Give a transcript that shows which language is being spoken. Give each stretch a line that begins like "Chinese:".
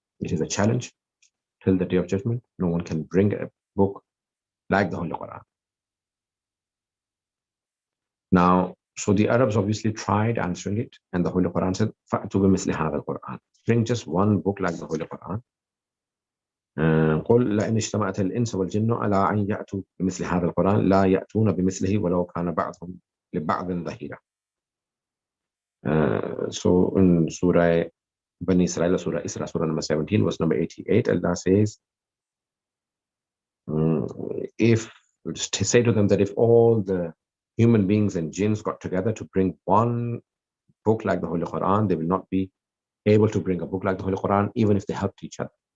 English: It is a challenge till the day of judgment. No one can bring a book like the Holy Quran. Now, so the Arabs obviously tried answering it, and the Holy Quran said,
Arabic: "Fa'tu bimithli hadha al-Quran."
English: bring just one book like the Holy Quran.
Arabic: قل لئن اجتمعت الإنس والجن على أن يأتوا بمثل هذا القرآن لا يأتون بمثله ولو كان بعضهم لبعض ظهيرا.
English: So in Surah Bani Israel, Surah Isra, Surah number 17, verse number 88, Allah says, if say to them that if all the human beings and jinns got together to bring one book like the Holy Quran, they will not be able to bring a book like the Holy Quran, even if they helped each other.